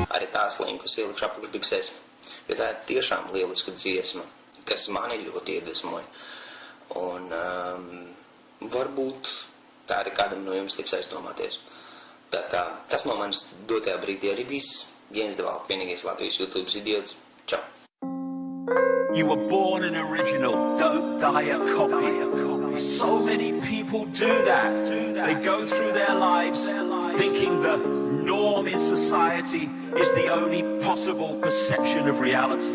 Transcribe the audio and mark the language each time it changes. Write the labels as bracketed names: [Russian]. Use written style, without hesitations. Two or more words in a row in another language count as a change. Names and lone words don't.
[Latvian] Arī tās linkus ielikšu apakšbiksēs, jo tā ir tiešām lieliska dziesma, kas mani ļoti iedvesmoja. Un varbūt tā arī kādam no jums liks aizdomāties. Tā kā tas no manis dotajā brīdī arī viss. Jens Devalk, vienīgais Latvijas YouTube idiots. Čau! [English] You were born an original, don't die a copy. So many people do that. They go through their lives thinking the norm in society is the only possible perception of reality.